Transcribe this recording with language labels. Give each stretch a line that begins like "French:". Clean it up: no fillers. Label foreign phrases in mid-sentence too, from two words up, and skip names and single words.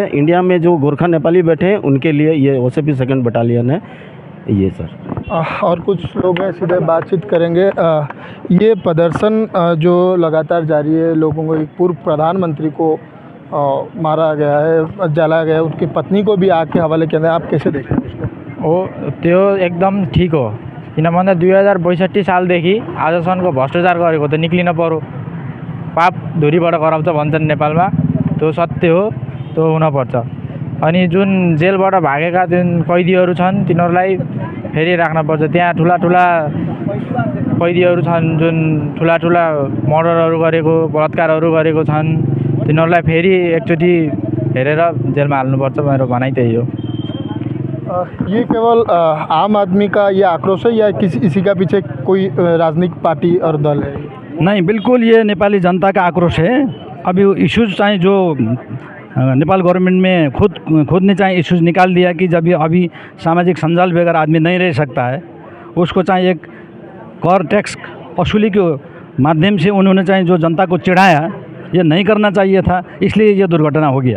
Hindi: इंडिया में जो गोरखा नेपाली बैठे हैं उनके लिए ये OCP 2nd बटालियन है ये सर। और कुछ लोग हैं, सीधे बातचीत करेंगे। ये प्रदर्शन जो लगातार जारी है, लोगों को, एक पूर्व प्रधानमंत्री को मारा गया है, जलाया गया है, उनकी पत्नी को भी आग के हवाले किया है, आप कैसे देखते हैं उसको? वो तो एकदम
Nepali: ठीक हो, किनभन्दा 2062 सालदेखि आजसम्मको भ्रष्टाचार गरेको त निक्लिन पर्यो। पाप धुरीबाट कराउँछ भन्छन् नेपालमा, त्यो सत्य हो, त्यो हुनपर्छ। अनि जुन जेलबाट भागेका जुन कैदीहरू छन् तिनीहरूलाई फेरि राख्नुपर्छ। त्यहाँ ठुला ठुला कैदीहरू छन् जुन ठुला ठुला मर्डरहरू गरेको, बलात्कारहरू गरेको छन्, तिनीहरूलाई फेरि एकचोटि हेरेर जेलमा हाल्नुपर्छ। मेरो भनाइ त्यही हो।
Hindi: ये केवल आम आदमी का ये आक्रोश है या इसी का पीछे कोई राजनीतिक पार्टी और दल है? नहीं, बिल्कुल ये नेपाली जनता का आक्रोश है। अभी इश्यूज चाहे जो नेपाल गवर्नमेंट में खुद ने चाहे इश्यूज निकाल दिया कि जब ये अभी सामाजिक संजाल बगैर आदमी नहीं रह सकता है, उसको चाहे एक कर टैक्स वसूली के माध्यम से उन्होंने चाहे जो जनता को चिढ़ाया, ये नहीं करना चाहिए था, इसलिए ये दुर्घटना हो गया।